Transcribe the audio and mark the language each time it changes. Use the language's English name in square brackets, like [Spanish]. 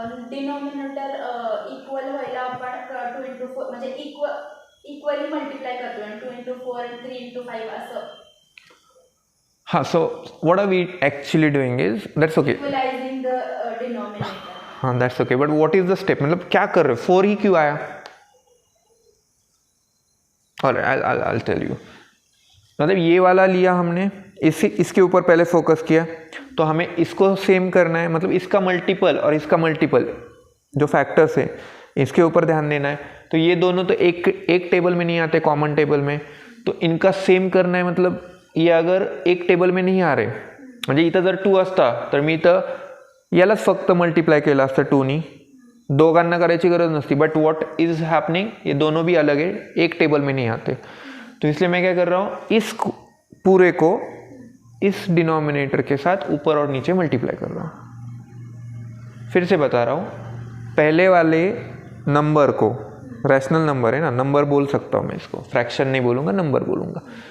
[Marathi] Denominator equal व्हायला आपण 2 × 4 म्हणजे इक्वली मल्टिप्लाय करतो, आणि 2 × 4 आणि 3 × 5 असं। [English] हाँ, so what are we actually doing is, that's okay, equalizing the denominator. हाँ that's okay, but what is the step, [Hindi] मतलब क्या कर रहे हो, 4 ही क्यों आया? और [English] I'll tell you, [Hindi] मतलब ये वाला लिया हमने, इसके ऊपर पहले फोकस किया, तो हमें इसको सेम करना है, मतलब इसका मल्टीपल और इसका मल्टीपल जो फैक्टर्स है इसके ऊपर ध्यान देना है। तो ये दोनों तो एक टेबल में नहीं आते, कॉमन टेबल में, तो इनका सेम करना है। मतलब ये अगर एक टेबल में नहीं आ रहे, [Marathi] म्हणजे इथं जर 2 असता तर मी इथं यालाच फक्त मल्टिप्लाय केलं असतं 2नी, दोघांना करायची गरज नसती। [English] but what is happening, [Hindi] ये दोनों भी अलग है, एक टेबल में नहीं आते, तो इसलिए मैं क्या कर रहा हूँ, इस पूरे को इस डिनोमिनेटर के साथ ऊपर और नीचे मल्टीप्लाई कर रहा हूँ। फिर से बता रहा हूँ, पहले वाले नंबर को, रैशनल नंबर है ना, नंबर बोल सकता हूँ मैं इसको, फ्रैक्शन नहीं बोलूँगा, नंबर बोलूँगा।